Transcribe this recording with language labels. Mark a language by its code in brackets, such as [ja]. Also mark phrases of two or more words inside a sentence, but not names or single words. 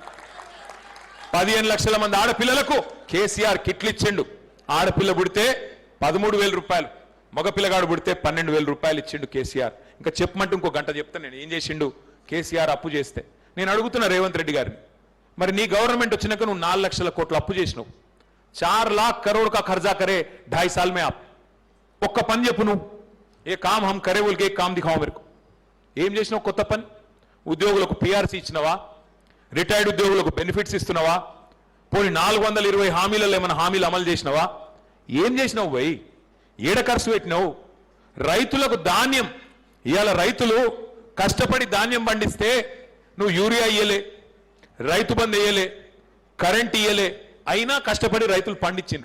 [te] 15 లక్షల మంది ఆడపిల్లలకు కేసీఆర్ కిట్లు ఇచ్చిండు. ఆడపిల్ల పుడితే 13,000 రూపాయలు, మగపిల్లగాడు పుడితే 12,000 రూపాయలు ఇచ్చిండు కేసీఆర్. ఇంకా చెప్పమంటే ఇంకో గంట చెప్తాను నేను ఏం చేసిండు కేసీఆర్ అప్పు చేస్తే. నేను అడుగుతున్నా రేవంత్ రెడ్డి గారిని, మరి నీ గవర్నమెంట్ వచ్చినాక నువ్వు 4 లక్షల కోట్లు అప్పు చేసినావు. [hi] 4 लाख करोड़ का खर्चा करे 2.5 साल में आप. [te] ఒక్క పని చెప్పు నువ్వు, [hi] ये काम हम करे बोलके ये काम दिखाओ मेरेकू. [te] ఏం చేసినావు కొత్త పని? ఉద్యోగులకు పిఆర్సీ ఇచ్చినవా? రిటైర్డ్ ఉద్యోగులకు బెనిఫిట్స్ ఇస్తున్నావా? పోనీ 420 హామీలలో ఏమైనా హామీలు అమలు చేసినవా? ఏం చేసినావు భయ్? ఏడ ఖర్చు పెట్టినావు? రైతులకు ధాన్యం, ఇవాళ రైతులు కష్టపడి ధాన్యం పండిస్తే నువ్వు యూరియా ఇయ్యలే, రైతు బంధు వేయలే, కరెంట్ ఇయ్యలే, అయినా కష్టపడి రైతులు పండించిండ్రు.